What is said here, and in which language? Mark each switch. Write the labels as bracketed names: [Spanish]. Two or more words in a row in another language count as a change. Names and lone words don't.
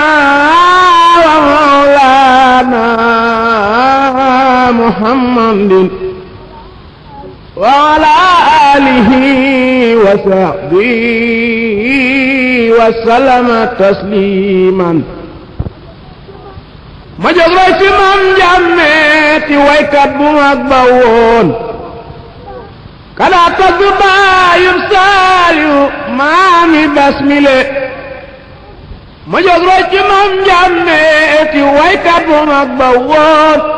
[Arabic] ومولانا محمد وعلى آله وصحبه وسلم تسليما [Wolof] ما jóg ci Maam Njàmme ti waykat bu mag ba woon kada tagg baayum Saaliw maami Basmile ma jóg ci Maam Njàmme ti waykat bu mag ba woon